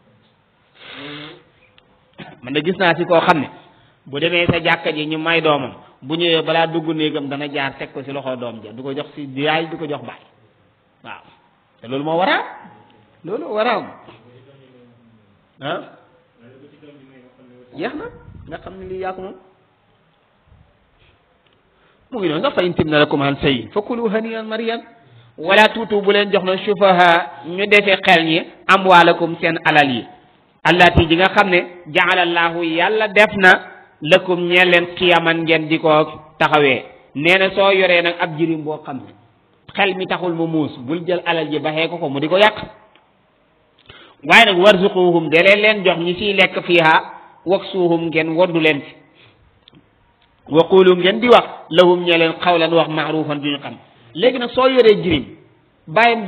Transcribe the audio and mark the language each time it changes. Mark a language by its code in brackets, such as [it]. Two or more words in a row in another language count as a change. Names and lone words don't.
[wo] man de gis naa si koo xam ne bu demee sa jàkka ji ñu may doomam bu ñëwee balaa dugg néegam dana jaar teg ko si loxo doom ja du ko jox si yaay du ko jox baay waaw te loolu moo waraa loolu waraam jeex na nga xam ne lii yaa ko moom mu ngi noonu sax [ar] فإن طبن لكم عن شيء فكلوا هنيئا مريئا ولا تؤتوا [wo] bu leen jox na sufaha ñu defee xel ñi amwaalakum seen alal yi allati ji nga xam ne ja'alallahu yàlla def na lakum ñee leen qiyaman ngeen di ko taxawee nee na soo yoree nag ab jirim boo xam ne xel mi taxul mu muus bul jël alal ji baxee ko mu di ko yàq waaye nag warzuquhum de leen jox ñi siy lekk fiiha waksuhum ngeen woddu leen ci wa qulu ngeen di wax lahum ñee leen xawlan wax maarufan du ñu xam léegi nag soo yoree jirim bàyyam